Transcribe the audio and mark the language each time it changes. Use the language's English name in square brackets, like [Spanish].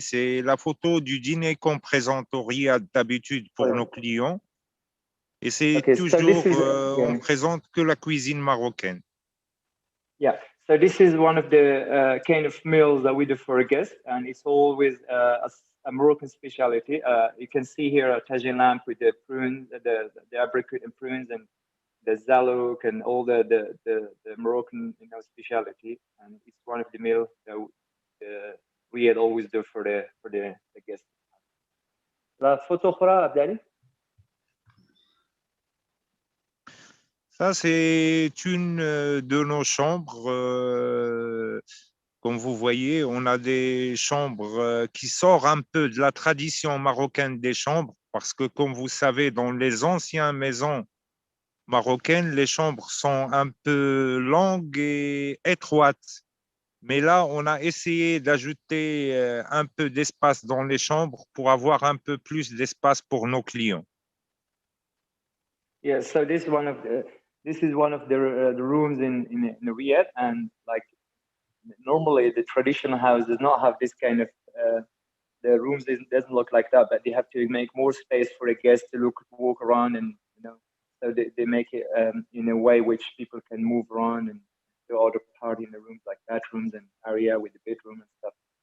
[French] C'est la photo du dîner qu'on présente au Riyad d'habitude pour nos clients. Et c'est toujours, on présente que la cuisine marocaine. [English] Yeah. So this is one of the kind of meals that we do for a guest, and it's always a Moroccan specialty. You can see here a tagine lamb with the prunes, the apricot and prunes, and the zalouk and all the Moroccan specialty, and it's one of the meals that we had always do for the guests. [French] La photo أخرى Abdali. Ça, c'est une de nos chambres. Comme vous voyez, on a des chambres qui sortent un peu de la tradition marocaine des chambres, parce que, comme vous savez, dans les anciennes maisons marocaines, les chambres sont un peu longues et étroites. Mais là, on a essayé d'ajouter un peu d'espace dans les chambres pour avoir un peu plus d'espace pour nos clients. [English] Yeah, so this is one of the rooms in Riyadh, and like normally the traditional house does not have this kind of the rooms doesn't look like that, but they have to make more space for a guest to walk around, and so they make it in a way which people can move around and do other party in the rooms, like bathrooms and area with the bedroom and stuff.